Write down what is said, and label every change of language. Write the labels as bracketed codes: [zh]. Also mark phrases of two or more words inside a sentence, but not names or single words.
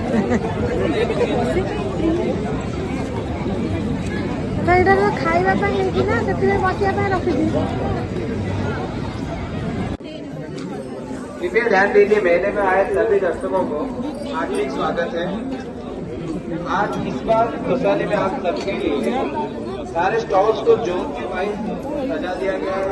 [or] ଏଇଟା ଖାଇବା ପାଇଁ ହେଇଛି ନା, ସେଥିପାଇଁ ବସିବା ପାଇଁ ରଖିଛି। [hi] कृपया ध्यान दीजिए, मेले में आए सभी दर्शकों को हार्दिक स्वागत है। आज इस बार तोषाली में आप सबके लिए सारे स्टॉल्स को जोन के वाइज सजा दिया गया है।